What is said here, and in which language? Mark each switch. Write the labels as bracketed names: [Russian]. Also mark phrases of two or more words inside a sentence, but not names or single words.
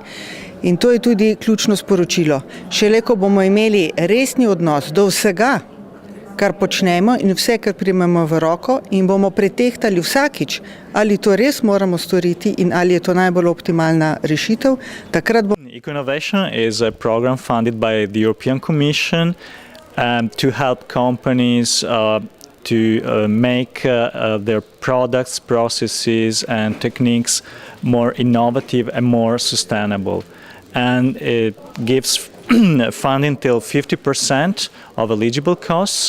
[Slovenian] In to je tudi ključno sporočilo. Šele ko bomo imeli resni odnos do vsega, kar počnemo in vse, kar primemo v roko in bomo pretehtali vsakič, ali to res moramo storiti in ali je to najbolj optimalna rešitev, takrat bomo. [English] Eco-Innovation is a program funded by the European Commission to help companies to make their products, processes and techniques more innovative and more sustainable. And it gives funding till 50% of eligible costs.